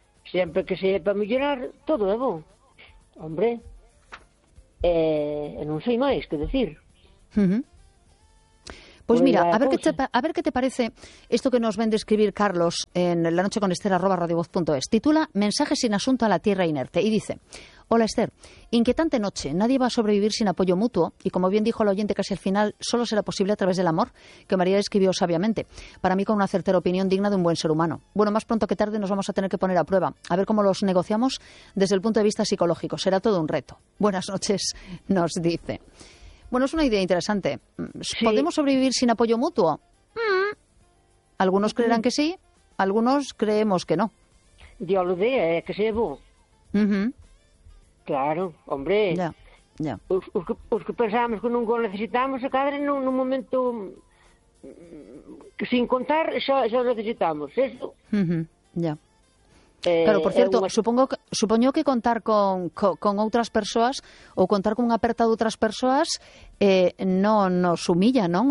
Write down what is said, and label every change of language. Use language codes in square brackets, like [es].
[gl] Sempre que se é para mellorar, todo é bom. Hombre, non sei máis que decir. [es] Pues mira, a ver qué te parece esto que nos ven describir Carlos en La Noche con Esther, @radiovoz.es. Titula Mensaje sin asunto a la tierra inerte. Y dice, hola Esther, inquietante noche. Nadie va a sobrevivir sin apoyo mutuo. Y como bien dijo el oyente casi al final, solo será posible a través del amor, que María escribió sabiamente. Para mí con una certera opinión digna de un buen ser humano. Bueno, más pronto que tarde nos vamos a tener que poner a prueba. A ver cómo los negociamos desde el punto de vista psicológico. Será todo un reto. Buenas noches, nos dice. Bueno, es una idea interesante. ¿Podemos sobrevivir sin apoyo mutuo? Algunos creerán que sí, algunos creemos que no. Yo lo de, que se llevó. Claro, hombre. Ya. Os que pensábamos que nunca necesitamos a cadre en un momento sin contar, eso necesitamos, eso. Claro, por cierto, supongo [gl] que contar con outras persoas ou contar con unha aperta de outras persoas non nos humilla, non?